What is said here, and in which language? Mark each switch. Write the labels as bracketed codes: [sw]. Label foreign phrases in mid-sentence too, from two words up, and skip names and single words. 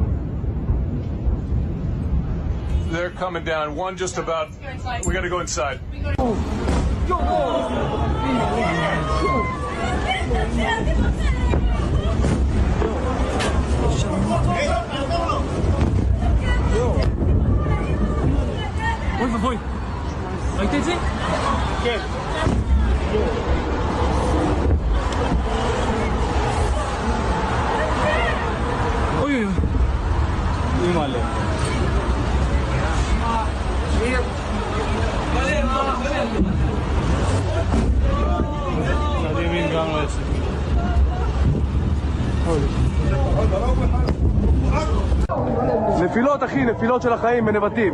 [en] They're coming down. One just about. We gotta go inside. [es] Hoy. Ahí te dice. ¿Qué? Uy. Muy mal. [he] נפילות אחי, נפילות של החיים בנבטים.